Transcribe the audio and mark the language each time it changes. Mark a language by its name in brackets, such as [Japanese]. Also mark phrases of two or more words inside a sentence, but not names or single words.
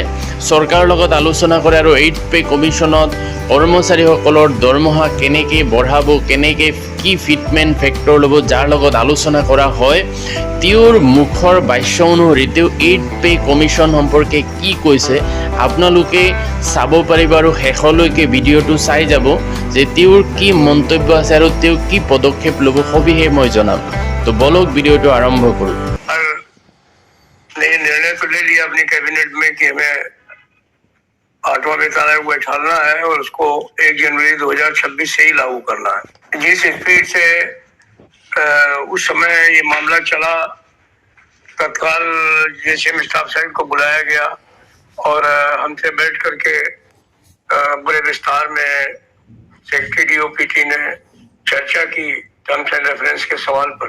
[Assamese] চৰকাৰৰ লগত আলোচনা কৰে আৰু [English] 8th pay commission [Assamese] কৰ্মচাৰীসকলৰ দৰমহা কেনেকৈ বঢ়াব, কেনেকৈ কি [English] fitment factor [Assamese] ল'ব, যাৰ লগত আলোচনা কৰা হয়, তেওঁৰ মুখৰ ভাষ্য অনুসৰি তেওঁ [English] 8th pay commission [Assamese] সম্পৰ্কে কি কৈছে আপোনালোকে চাব পাৰিব আৰু শেষলৈকে ভিডিঅ'টো চাই যাব যে তেওঁৰ কি মন্তব্য আছে আৰু তেওঁ কি পদক্ষেপ ল'ব সবিহে মই জনাম। তো বলক ভিডিঅ'টো আৰম্ভ কৰোঁ। [Hindi] निर्णय तो ले लिया अपनी कैबिनेट में कि हमें 8वां वेतन आयोग बैठाना है और उसको 1 जनवरी 2026 से ही लागू करना है। जिस स्पीड से उस समय ये मामला चला, तत्काल [English] JCM staff side [Hindi] को बुलाया गया और हमसे बैठ करके बड़े विस्तार में [English] secretary DoPT [Hindi] ने चर्चा की [English] terms and reference [Hindi] के सवाल पर।